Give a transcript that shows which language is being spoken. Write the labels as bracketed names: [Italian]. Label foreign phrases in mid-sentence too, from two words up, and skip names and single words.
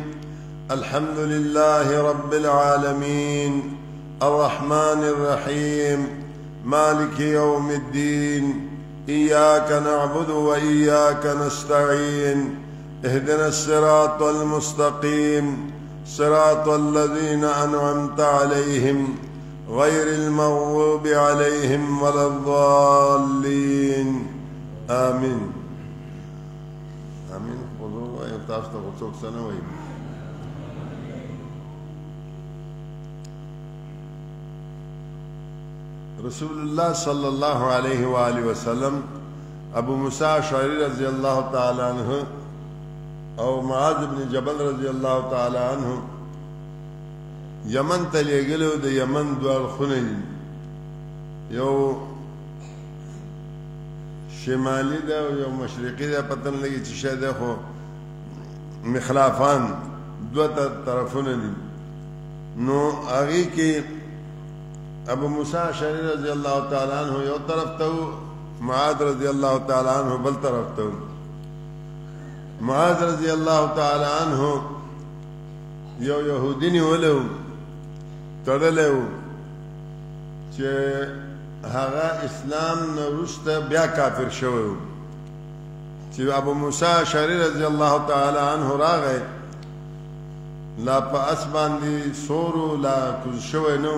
[Arabic] الحمد لله رب العالمين الرحمن الرحيم مالك يوم الدين إياك نعبد وإياك نستعين اهدنا الصراط المستقيم صراط الذين أنعمت عليهم غير المغضوب عليهم ولا الضالين آمين آمين. خذوا ويفتاشتوا غصوك سنوي. رسول الله صلى الله عليه وآله وسلم [Pashto] ابو موسى اشعری [Arabic] رضی اللہ تعالی عنہ [Pashto] او معاذ بن جبل [Arabic] رضی اللہ تعالی عنہ [Pashto] یمن ته لېږلو. د یمن دوه خونه دي، یو شمالي ده او یو مشرقي ده، پته نه لګي چې شاید خو مخلافان دوه طرفونه دي. نو هغې کې ابو موسی اشعری [Arabic] رضی اللہ تعالی عنہ [Pashto] یو طرف ته، معاذ [Arabic] رضی اللہ تعالی عنہ [Pashto] بل طرف ته. معاذ [Arabic] رضی اللہ تعالی عنہ [Pashto] یو یهودی نیولی و، تړلی و چې هغه اسلام نه وروسته بیا کافر شوی و. چې ابو موسی اشعری [Arabic] رضی اللہ تعالی عنہ [Pashto] راغی، لا په اس باندې سورو لا کوز شوی نه و.